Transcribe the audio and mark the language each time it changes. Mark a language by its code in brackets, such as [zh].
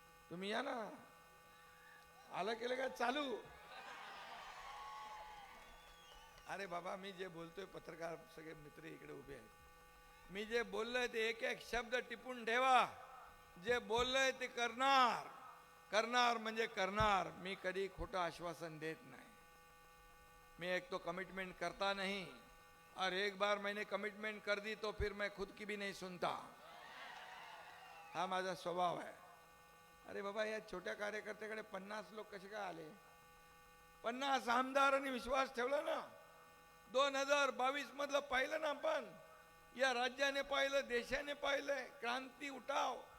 [mr] तुम्ही या ना. आलं केलं काय चालू. अरे बाबा, मी जे बोलतोय, पत्रकार सगळे मित्र इकडे उभे आहेत, मी जे बोललोय ते एक एक शब्द टिपून ठेवा. जे बोललोय ते करणार. करणार म्हणजे करणार. मी कधी खोटं आश्वासन देत नाही. [hi] मैं एक तो कमिटमेंट करता नहीं, और एक बार मैंने कमिटमेंट कर दी तो फिर मैं खुद की भी नहीं सुनता. [mr] हा माझा स्वभाव आहे. अरे बाबा, या छोट्या कार्यकर्त्याकडे 50 लोक कसे काय आले. 50 आमदारांनी विश्वास ठेवला ना. 2022 मधलं पाहिलं ना आपण. या राज्याने पाहिलं, देशाने पाहिलंय. क्रांती उठाव.